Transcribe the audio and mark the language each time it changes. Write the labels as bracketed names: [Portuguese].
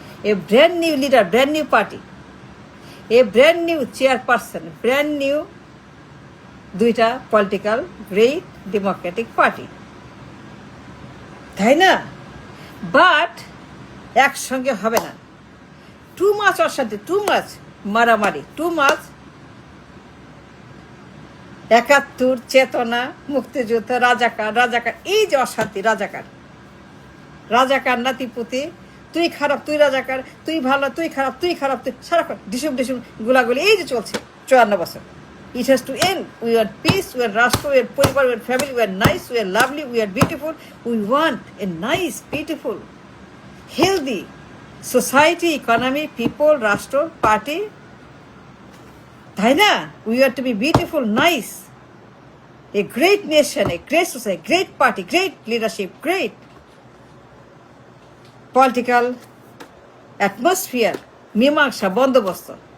[English] A brand new leader, brand new party, a brand new chairperson, brand new [Bangla] দুইটা [English] political great democratic party, [Bangla] তাই না? But একসঙ্গে হবে না। টু মাচ অশান্তি, টু মাচ মারামারি, টু মাচ ৭১ চেতনা, মুক্তিযুদ্ধ, রাজাকার, এই যে অশান্তি, রাজাকার নাতিপুতি, তুই খারাপ, তুই রাজাকার, তুই ভালো, তুই খারাপ, তুই সারাক্ষণ ডিসুম গুলাগুলি, এই যে চলছে ৫৪ বছর। [English] It has to end. We want peace, we want Rashtra, we want Puribar, we want family, we want nice, we want lovely, we want beautiful. We want a nice, beautiful, healthy society, economy, people, Rashtra, party. [Bangla] তাই না? [English] We want to be beautiful, nice, a great nation, a great society, great party, great leadership, great political atmosphere, [Bangla] মীমাংসা, বন্দোবস্ত।